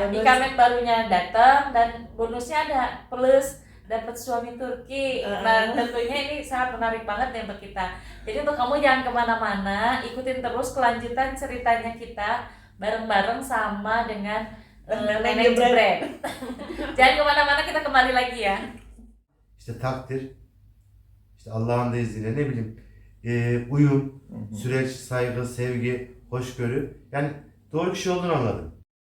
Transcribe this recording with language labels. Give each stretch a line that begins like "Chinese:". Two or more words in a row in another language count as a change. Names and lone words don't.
Indonesian: Ikamet barunya datang dan bonusnya ada plus dapat suami Turki. Nah tentunya ini sangat menarik banget nih untuk kita. Jadi untuk kamu jangan kemana-mana, ikutin terus kelanjutan ceritanya kita bareng-bareng sama dengan Nenek Jebret. Jangan kemana-mana, kita kembali lagi ya.
Turkish: İşte takdir, işte Allah'ın da izniyle ne bileyim uyum, süreç, saygı, sevgi, hoşgörü. Yani doğru kişi olduğunu anladım.